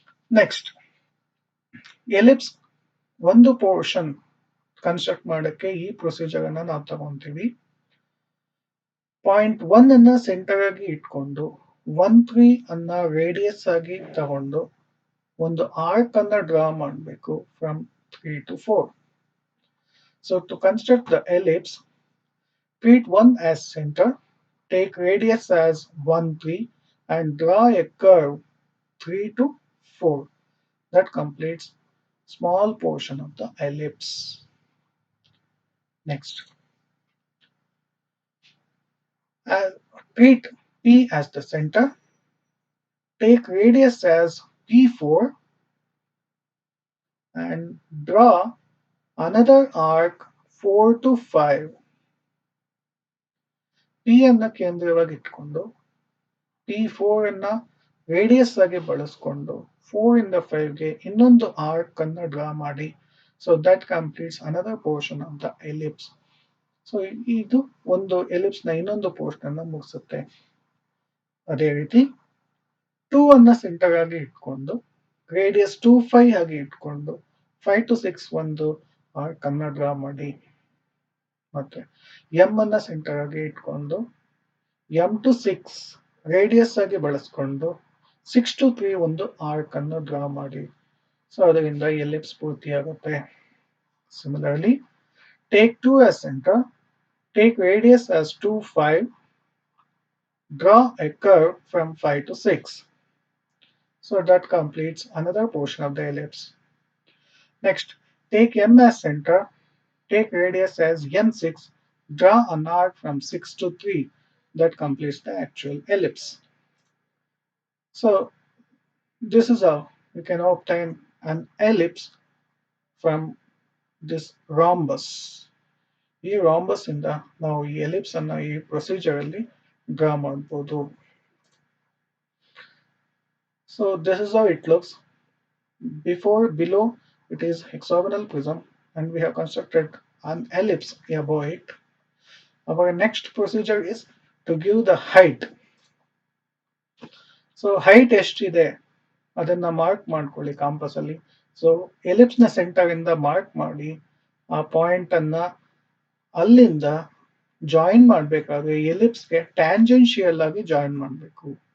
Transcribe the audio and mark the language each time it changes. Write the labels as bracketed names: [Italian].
[Kannada] Next, ellipse ಒಂದು portion construct ಮಾಡಕ್ಕೆ ಈ ಪ್ರೊಸೀಜರ್ ಅನ್ನ ನಾವು ತಗೊಂತೀವಿ. ಪಾಯಿಂಟ್ 1 ಅನ್ನ ಸೆಂಟರ್ ಆಗಿ ಇಟ್ಕೊಂಡು 1 3 ಅನ್ನ ರೇಡಿಯಸ್ ಆಗಿ ತಗೊಂಡು ಒಂದು ಆರ್ಕ್ ಅನ್ನ ಡ್ರಾ ಮಾಡಬೇಕು [English] From 3 to 4. So to construct the ellipse, treat 1 as center, take radius as 1 3 and draw a curve 3 to 4 that completes small portion of the ellipse. Next, treat P as the center, take radius as P4 and draw another arc 4 to 5. [Kannada] P ಅನ್ನ ಕೇಂದ್ರವಾಗಿ ಇಟ್ಕೊಂಡು P4 ಅನ್ನ radius ಆಗಿ ಬಳಸ್ಕೊಂಡು 4 ಇಂದ 5ಗೆ ಇನ್ನೊಂದು arc ಅನ್ನ draw ಮಾಡಿ. [English] So that completes another portion of the ellipse. [Kannada] So ಇದು ಒಂದು ಎಲಿಪ್ಸ್ ನ ಇನ್ನೊಂದು ಪೋರ್ಷನ್ ಅನ್ನ ಮುಗಿಸುತ್ತೆ. ಅದೇ ರೀತಿ 2 ಅನ್ನ ಸೆಂಟರ್ ಆಗಿ ಇಟ್ಕೊಂಡು ರೇಡಿಯಸ್ 2 5 ಆಗಿ ಇಟ್ಕೊಂಡು 5 to 6 ಒಂದು ಆರ್ಕ್ ಅನ್ನ ಡ್ರಾ ಮಾಡಿ. ಮತ್ತೆ ಎಂ ಅನ್ನ ಸೆಂಟರ್ ಆಗಿ ಇಟ್ಕೊಂಡು ಎಂ ಟು 6 ರೇಡಿಯಸ್ ಆಗಿ ಬಳಸ್ಕೊಂಡು 6 to 3 ಒಂದು ಆರ್ಕ್ ಅನ್ನು ಡ್ರಾ ಮಾಡಿ. ಸೊ ಅದರಿಂದ ellipse ಪೂರ್ತಿಯಾಗುತ್ತೆ. [English] Similarly, take 2 as center, take radius as 2 5, draw a curve from 5 to 6. So that completes another portion of the ellipse. Next, take M as center, take radius as n6, draw an arc from 6 to 3. That completes the actual ellipse. So this is how you can obtain an ellipse from this rhombus. [Kannada] ಈ rhombus ಇಂದ ನಾವು ಈ ellipse ಅನ್ನ ಈ procedure ಅಲ್ಲಿ draw ಮಾಡಬಹುದು. [English] So this is how it looks. Below it is hexagonal prism and we have constructed an ellipse above it. Our next procedure is to give the height. [Kannada] So height ಎಷ್ಟಿದೆ ಅದನ್ನ mark ಮಾಡ್ಕೊಳ್ಳಿ campus ಅಲ್ಲಿ. So ellipse ನ centre ಇಂದ mark ಮಾಡಿ ಆ point ಅನ್ನ ಅಲ್ಲಿಂದ ಜಾಯಿನ್ ಮಾಡಬೇಕಾದ್ರೆ ಎಲಿಪ್ಸ್ಗೆ ಟ್ಯಾಂಜೆನ್ಷಿಯಲ್ ಆಗಿ ಜಾಯಿನ್ ಮಾಡಬೇಕು.